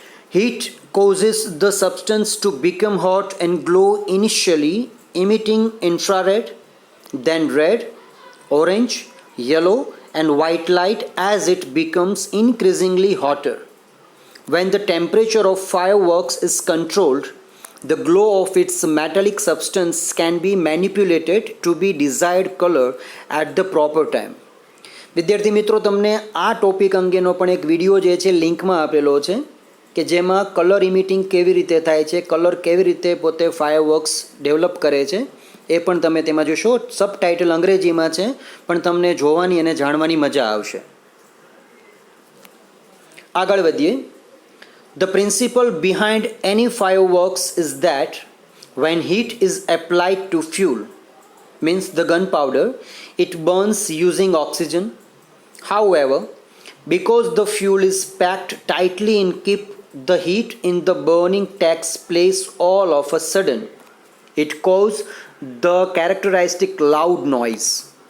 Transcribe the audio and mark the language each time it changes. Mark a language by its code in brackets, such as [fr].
[en] Heat causes the substance to become hot and glow, initially emitting infrared, then red, orange, yellow, and white light as it becomes increasingly hotter. When the temperature of fireworks is controlled, the glow of its metallic substance can be manipulated to be desired color at the proper time. [gu] વિદ્યાર્થી મિત્રો, તમને આ topic અંગેનો પણ એક video જે છે લિંકમાં આપેલો છે કે જેમાં કલર ઇમિટિંગ કેવી રીતે થાય છે, કલર કેવી રીતે પોતે ફાયરવર્ક્સ ડેવલપ કરે છે એ પણ તમે તેમાં જોશો. સબટાઇટલ અંગ્રેજીમાં છે પણ તમને જોવાની અને જાણવાની મજા આવશે. આગળ વધીએ. [en] The principle behind any fireworks is that when heat is applied to fuel, means the gunpowder, it burns using oxygen. However, because the fuel is packed tightly and keep the heat in the burning takes place all of a sudden, it causes the characteristic loud noise.